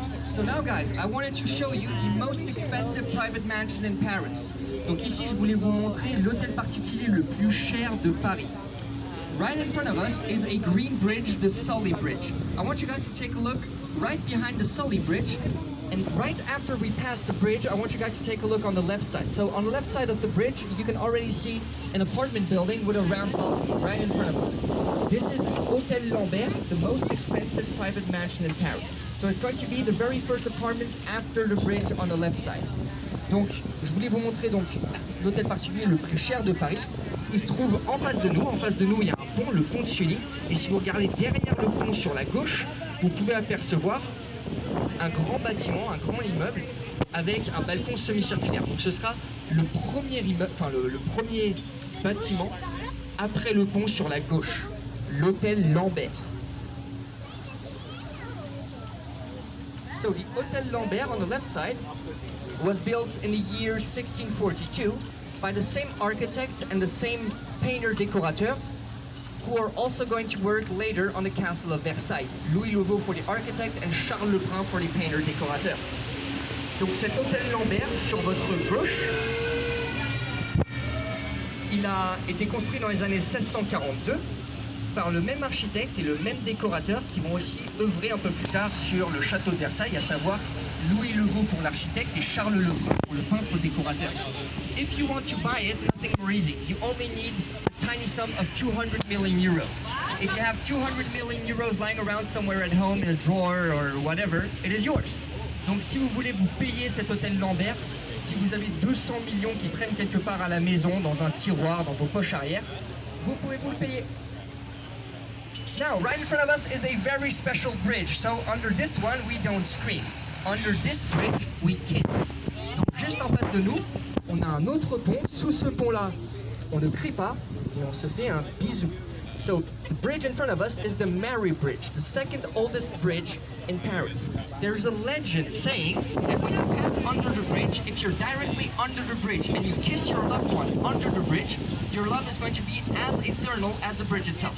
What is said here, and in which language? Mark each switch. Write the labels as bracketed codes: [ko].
[en] So now guys, I wanted to show you the most expensive private mansion in Paris. [fr] Donc ici, je voulais vous montrer l'hôtel particulier le plus cher de Paris. [en] Right in front of us is a green bridge, the Sully Bridge. I want you guys to take a look right behind the Sully Bridge. And right after we pass the bridge, I want you guys to take a look on the left side. So on the left side of the bridge, you can already see an apartment building with a round balcony right in front of us. This is the Hôtel Lambert, the most expensive private mansion in Paris. So it's going to be the very first apartment after the bridge on the left side. [fr] Donc, je voulais vous montrer donc l'hôtel particulier le plus cher de Paris. Il se trouve en face de nous. En face de nous, il y a un pont, le pont de Sully. Et si vous regardez derrière le pont sur la gauche, vous pouvez apercevoir un grand bâtiment, un grand immeuble avec un balcon semi-circulaire. Donc ce sera le premier immeuble, enfin le premier bâtiment après le pont sur la gauche, l'hôtel Lambert. [en] So the Hotel Lambert on the left side was built in the year 1642 by the same architect and the same painter-décorateur who are also going to work later on the castle of Versailles. Louis Louveau for the architect and Charles Lebrun for the painter-décorateur. [fr] Donc cet hôtel Lambert sur votre gauche, il a été construit dans les années 1642 par le même architecte et le même décorateur qui vont aussi œuvrer un peu plus tard sur le château de Versailles, à savoir Louis Louveau pour l'architecte et Charles Lebrun pour le peintre décorateur. [en] If you want to buy it, nothing more easy. You only need a tiny sum of 200 million euros. If you have 200 million euros lying around somewhere at home in a drawer or whatever, it is yours. [fr] Donc si vous voulez vous payer cet hôtel Lambert, si vous avez 200 millions qui traînent quelque part à la maison, dans un tiroir, dans vos poches arrière, vous pouvez vous le payer. [en] Now, right in front of us is a very special bridge. So under this one, we don't scream. Under this bridge, we kiss. [fr] Donc juste en face de nous, on a un autre pont. Sous ce pont-là, on ne crie pas et on se fait un bisou. [en] So the bridge in front of us is the Mary Bridge, the second oldest bridge in Paris. There's a legend saying that when you pass under the bridge, if you're directly under the bridge and you kiss your loved one under the bridge, your love is going to be as eternal as the bridge itself.